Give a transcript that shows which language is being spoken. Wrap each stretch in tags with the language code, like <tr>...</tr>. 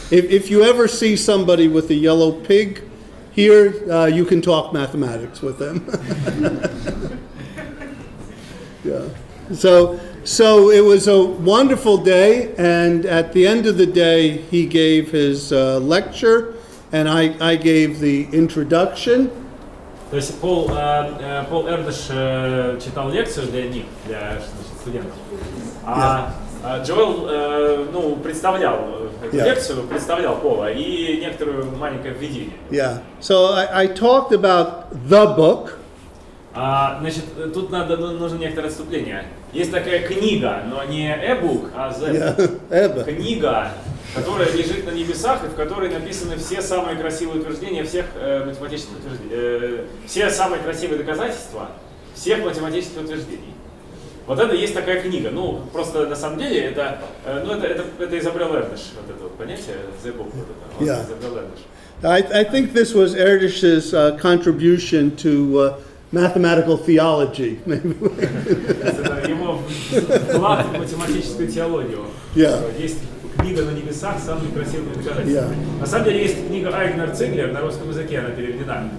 <en>If you ever see somebody with a yellow pig here, you can talk mathematics with them. Yeah. So it was a wonderful day, and at the end of the day, he gave his lecture, and I gave the introduction.</en> <ru>То есть Пол Эрдёш читал лекцию для них, для студентов, а Джоэл представлял эту лекцию, представлял Пола и некоторое маленькое введение.</ru> <en>Yeah. So I talked about the book.</en> <ru>Значит, тут нужно некоторое отступление. Есть такая книга, но не e-book, а книга, которая лежит на небесах и в которой написаны все самые красивые утверждения всех математических утверждений, все самые красивые доказательства всех математических утверждений. Вот это есть такая книга. Ну, просто на самом деле это изобрел Эрдёш, вот это вот понятие, the book, вот это, изобрел Эрдёш.</ru> <en>I think this was Erdős's contribution to mathematical theology.</en> <ru>Это его вклад в математическую теологию. Есть книга на небесах с самыми красивыми доказательствами. На самом деле есть книга Айгнер-Циглер, на русском языке она переведена.</ru>